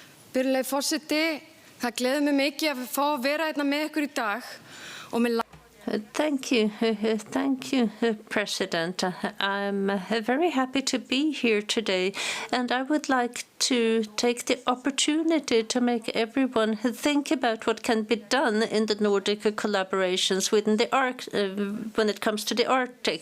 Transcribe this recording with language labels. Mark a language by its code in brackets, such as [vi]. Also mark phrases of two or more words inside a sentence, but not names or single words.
[is] Virðulegi forseti, það gleður mig mikið að fá að vera hérna með ykkur í dag og með [en] Thank you, President. I'm very happy to be here today, and I would like to take the opportunity to make everyone think about what can be done in the Nordic collaborations within the when it comes to the Arctic.